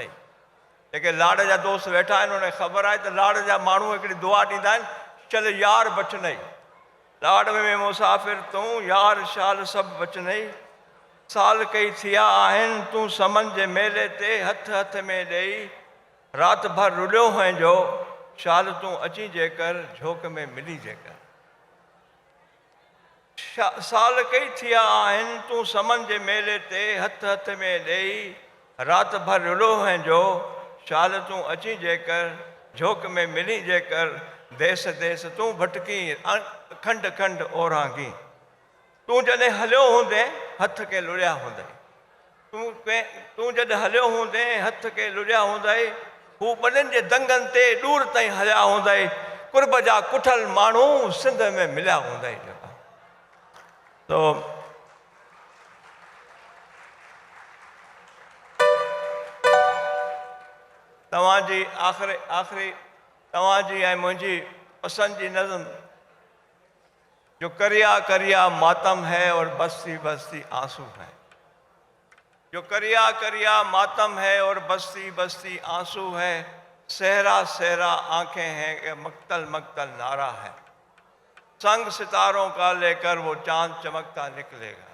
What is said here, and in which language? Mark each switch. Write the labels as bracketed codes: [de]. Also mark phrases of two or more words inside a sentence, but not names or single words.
[sd] जेके लाड़ जा दोस्त वेठा आहिनि उन्हें ख़बर आहे त लाड़ जा माण्हू हिकिड़ी दुआ ॾींदा आहिनि, चल यार बचनई। लाड़ में मुसाफ़िर तूं, यार शाल सभु वचनई। साल कई थिया आहिनि, तूं समन जे मेले ते हथ हथ में ॾेई, रात भर रुलियो हैं जो, शाल तूं अची जेकर, झोंक में मिली जेकर। साल कई थिया आहिनि, तूं समन जे मेले ते हथ हथ में ॾेई, रात भर रुलियो हैं जो, शाल तूं अची जेकर, झोंक में मिली जेकर। देस देस तूं भटकी, खंड खंड ओरांगी। तूं जॾहिं हलियो हूंदे, हथ के लुड़िया हूंदई। तूं जॾहिं हलियो हूंदे, हथ के लुड़िया हूंदई। हू ॿनिनि जे दंगनि ते दूर ताईं हलिया हूंदई। कुर्ब जा कुठल माण्हू सिंध में मिलिया हूंदई। तो तव्हांजी आख़िरी तव्हांजी ऐं मुंहिंजी पसंदि जी नज़म, [hi] जो करिया करिया मातम है और बस्ती बस्ती आंसू है। जो करिया करिया मातम है और बस्ती बस्ती आंसू है। सहरा सहरा आंखें हैं कि मक्तल मक्तल नारा है। संग सितारों का लेकर वो चांद चमकता निकलेगा।